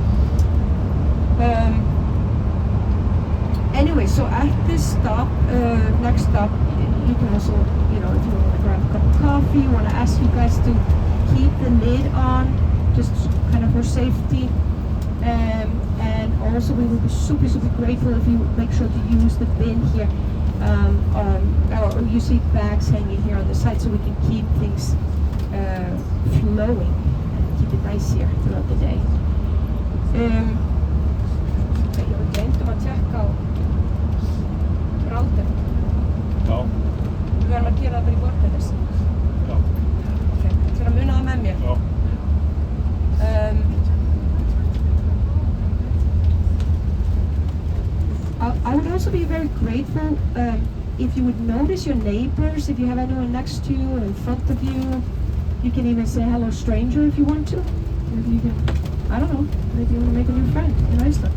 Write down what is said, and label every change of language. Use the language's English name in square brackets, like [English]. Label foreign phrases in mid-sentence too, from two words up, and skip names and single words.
[English] Anyway, so at this stop, next stop, you can also, if you want to grab a cup of coffee, you want to ask you guys to keep the lid on, just kind of for safety. And also we would be super grateful if you make sure to use the bin here, or you see bags hanging here on the side, so we can keep things flowing and keep it nice here throughout the day. [Icelandic] Ég var gleymt að tjekka á rátum. Já. Við verðum að gera það bara í Borgarnes. Já. Ok, þú verður að muna það með mér. Já. [English] I would also be very grateful if you would notice your neighbors, if you have anyone next to you or in front of you. You can even say hello stranger if you want to. If you can, I don't know, maybe you want to make a new friend in Iceland.